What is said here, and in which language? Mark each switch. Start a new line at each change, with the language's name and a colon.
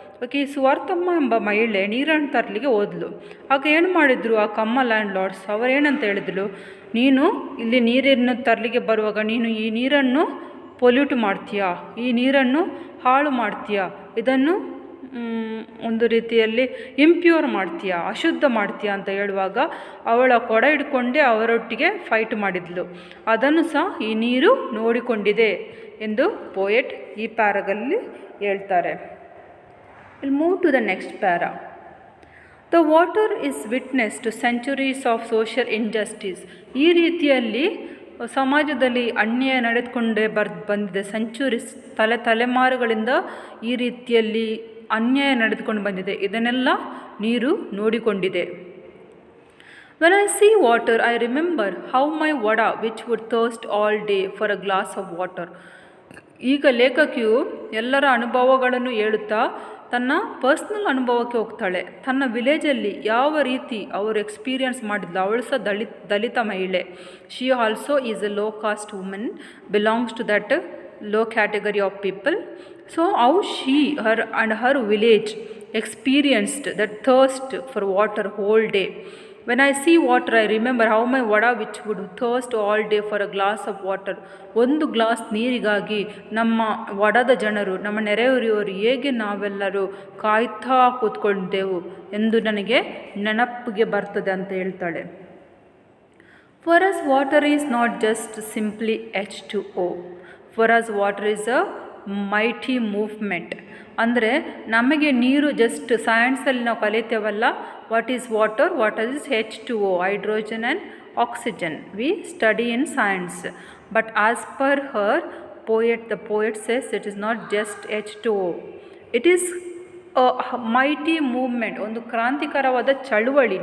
Kannada: Okay, ಈ ಸುವರ್ತಮ್ಮ ಎಂಬ ಮಹಿಳೆ ನೀರನ್ನು ತರಲಿಕ್ಕೆ ಹೋದ್ಲು. ಆಗ ಏನು ಮಾಡಿದ್ರು ಆ ಕಮ್ಮ ಲ್ಯಾಂಡ್ಲಾರ್ಡ್ಸ್, ಅವರೇನಂತ ಹೇಳಿದ್ರು, ನೀನು ಇಲ್ಲಿ ನೀರನ್ನು ತರಲಿಕ್ಕೆ ಬರುವಾಗ ನೀನು ಈ ನೀರನ್ನು ಪೊಲ್ಯೂಟ್ ಮಾಡ್ತೀಯಾ, ಈ ನೀರನ್ನು ಹಾಳು ಮಾಡ್ತೀಯಾ, ಇದನ್ನು ಒಂದು ರೀತಿಯಲ್ಲಿ ಇಂಪ್ಯೂರ್ ಮಾಡ್ತೀಯಾ, ಅಶುದ್ಧ ಮಾಡ್ತೀಯಾ ಅಂತ ಹೇಳುವಾಗ ಅವಳ ಕೊಡ ಹಿಡ್ಕೊಂಡೇ ಅವರೊಟ್ಟಿಗೆ ಫೈಟ್ ಮಾಡಿದ್ಲು. ಅದನ್ನು ಸಹ ಈ ನೀರು ನೋಡಿಕೊಂಡಿದೆ ಎಂದು ಪೋಯೆಟ್ ಈ ಪ್ಯಾರಾಗಲ್ಲಿ ಹೇಳ್ತಾರೆ.
English: We'll move to the next para. The water is witness to centuries of social injustice.
Kannada: ಈ ರೀತಿಯಲ್ಲಿ ಸಮಾಜದಲ್ಲಿ ಅನ್ಯಾಯ ನಡೆದುಕೊಂಡೇ ಬಂದಿದೆ. ಸೆಂಚುರೀಸ್, ತಲೆಮಾರುಗಳಿಂದ ಈ ರೀತಿಯಲ್ಲಿ ಅನ್ಯಾಯ ನಡೆದುಕೊಂಡು ಬಂದಿದೆ. ಇದನ್ನೆಲ್ಲ ನೀರು ನೋಡಿಕೊಂಡಿದೆ.
English: When I see water, I remember how my vada which would thirst all day for a glass of water.
Kannada: ಈಗ ಲೇಖಕಿಯು ಎಲ್ಲರ ಅನುಭವಗಳನ್ನು ಹೇಳುತ್ತಾ ತನ್ನ ಪರ್ಸ್ನಲ್ ಅನುಭವಕ್ಕೆ ಹೋಗ್ತಾಳೆ. ತನ್ನ ವಿಲೇಜಲ್ಲಿ ಯಾವ ರೀತಿ ಅವರು ಎಕ್ಸ್ಪೀರಿಯನ್ಸ್ ಮಾಡಿದ್ಲು. ಅವಳು ಸಹ ದಲಿತ ಮಹಿಳೆ.
English: She also is a low caste women, belongs to that low category of people. So how her village experienced that thirst for water whole day. When I see water, I remember how my vada which would thirst all day for a glass of water.
Kannada: ಒಂದು glass ನೀರಿಗಾಗಿ ನಮ್ಮ ವಡದ ಜನರು, ನಮ್ಮ ನೆರೆಹೊರೆಯವರು ಹೇಗೆ ನಾವೆಲ್ಲರೂ ಕಾಯ್ತಾ ಕೂತ್ಕೊಂಡೆವು ಎಂದು ನನಗೆ ನೆನಪಿಗೆ ಬರ್ತದೆ ಅಂತ ಹೇಳ್ತಾಳೆ.
English: For us water is not just simply H2O. For us water is a mighty movement.
Kannada: ಅಂದರೆ ನಮಗೆ ನೀರು ಜಸ್ಟ್ ಸೈನ್ಸಲ್ಲಿ ನಾವು ಕಲಿತೇವಲ್ಲ,
English: What is water, what is H2O, hydrogen and oxygen, we study in science. But as per her the poet says it is not just H2O. It is a mighty movement,
Kannada: ಒಂದು ಕ್ರಾಂತಿಕರವಾದ ಚಳುವಳಿ.